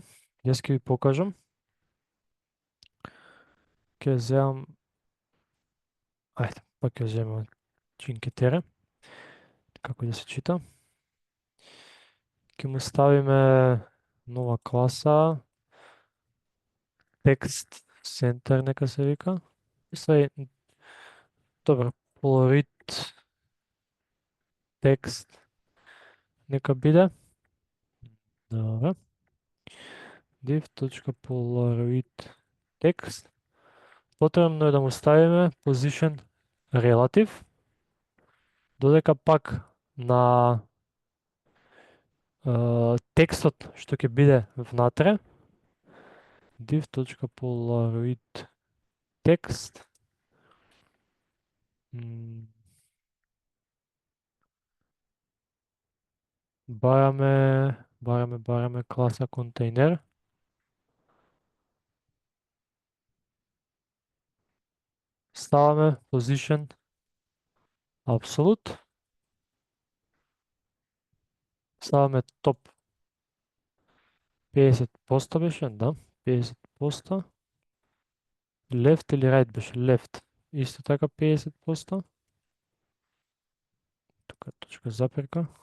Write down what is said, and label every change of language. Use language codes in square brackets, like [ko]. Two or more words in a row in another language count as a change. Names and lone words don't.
[mk] Јас ќе ви покажам. Ќе земам ајде, па ќе земам Cinque Terre. Како да се чита. Ќе му ставиме нова класа. [en] Text center [mk] нека се вика. Добро, [en] Polaroid text [mk] нека биде. Добро. [en] div.polaroid text. [mk] Потребно е да му ставиме [en] position relative, [mk] додека пак на текстот што ќе биде внатре, [en] div.polaroid text [mk] бараме класа контейнер. Ставаме [en] position absolute. [mk] Ставаме топ 50% беше, да, 50%. Left или right беше? Left. Исто така 50%. Тука точка заперка.